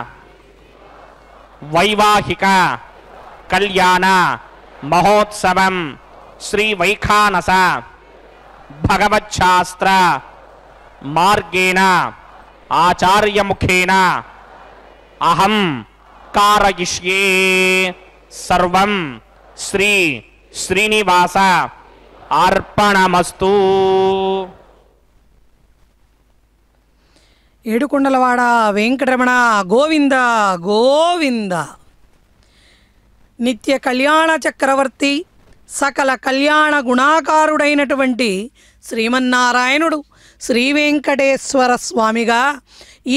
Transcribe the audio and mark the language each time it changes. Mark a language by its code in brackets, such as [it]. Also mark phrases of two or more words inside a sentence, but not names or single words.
[sa] वैवाहिक कल्याण महोत्सवं श्री वैखानस भगवच्छास्त्र मार्गेण आचार्य मुखेन अहं कारयिष्ये सर्वं श्री श्रीनिवास अर्पणमस्तु। [te] ఏడుకొండలవాడ వెంకటరమణ గోవింద గోవింద. నిత్య కళ్యాణ చక్రవర్తి సకల కళ్యాణ గుణాకారుడైనటువంటి శ్రీమన్నారాయణుడు శ్రీ వెంకటేశ్వర స్వామిగా ఈ